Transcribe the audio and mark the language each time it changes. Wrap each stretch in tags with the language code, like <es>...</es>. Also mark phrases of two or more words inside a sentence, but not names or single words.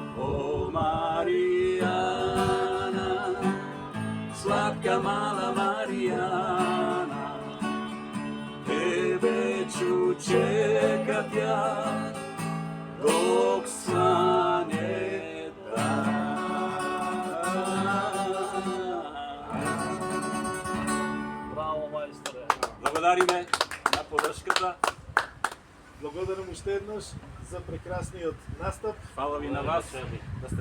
<hr>O Marijana, slatka mala Marijana, tebe ću čekat ja dok svane dan.</hr> <mk>Браво, мајсторе. Благодариме на подршката. Благодарам уште еднаш за прекрасниот настап. Фала ви на вас. Да сте</mk>